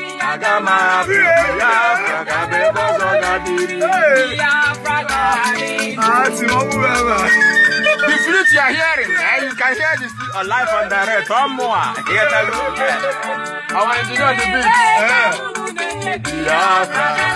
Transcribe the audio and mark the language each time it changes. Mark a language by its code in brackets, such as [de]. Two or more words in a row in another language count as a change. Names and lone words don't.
[ig] Aga m ahapụ Biafra ka ebe ọzọ ga biri. Biafra ga biri. [yo] Ah, ti mo mú bẹ́ẹ̀ bá. [en] The flute you are hearing, eh, you can hear the flute on live and direct. One more. Here, tell me. Our engineer on the beat. Eh. Biafra.